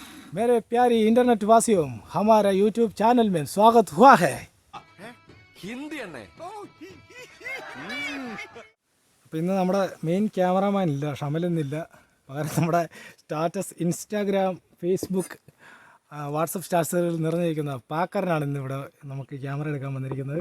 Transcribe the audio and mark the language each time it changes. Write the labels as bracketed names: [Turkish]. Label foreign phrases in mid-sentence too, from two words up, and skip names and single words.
[Hindi] मेरे प्यारी इंटरनेट वासियों, हमारा यूट्यूब चैनल में स्वागत हुआ है. [Malayalam] ഹിന്ദി തന്നെ. അപ്പോൾ ഇന്ന് നമ്മുടെ മെയിൻ ക്യാമറാമാൻ ഇല്ല, ഷമലൊന്നുമില്ല. പകരം നമ്മുടെ സ്റ്റാറ്റസ് ഇൻസ്റ്റാഗ്രാം, ഫേസ്ബുക്ക്, വാട്സപ്പ് സ്റ്റാറ്റസുകളിൽ നിറഞ്ഞിരിക്കുന്ന പാക്കറിനാണ് ഇന്നിവിടെ നമുക്ക് ക്യാമറ എടുക്കാൻ വന്നിരിക്കുന്നത്.